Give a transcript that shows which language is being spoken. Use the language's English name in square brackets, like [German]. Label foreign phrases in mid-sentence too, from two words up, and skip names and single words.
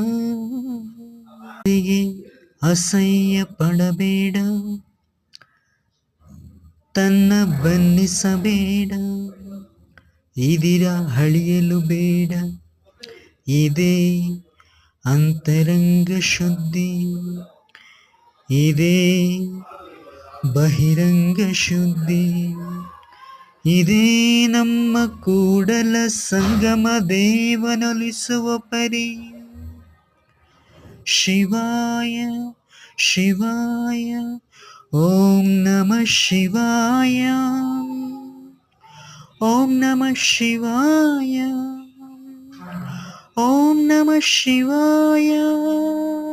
[Kannada] ಅಸಹ್ಯ ಪಡಬೇಡ, ತನ್ನ ಬನ್ನಿಸಬೇಡ, ಇದಿರ ಅಳಿಯಲು ಬೇಡ, ಇದೇ ಅಂತರಂಗ ಶುದ್ಧಿ, ಇದೇ ಬಹಿರಂಗ ಶುದ್ಧಿ, ಇದೇ ನಮ್ಮ ಕೂಡಲ ಸಂಗಮ ದೇವನೊಲಿಸುವ ಪರಿ. [Sanskrit] ಶಿವಾಯ ಶಿವಾಯ ಓಂ ನಮಃ ಶಿವಾಯ, ಓಂ ನಮಃ ಶಿವಾಯ, ಓಂ ನಮಃ ಶಿವಾಯ.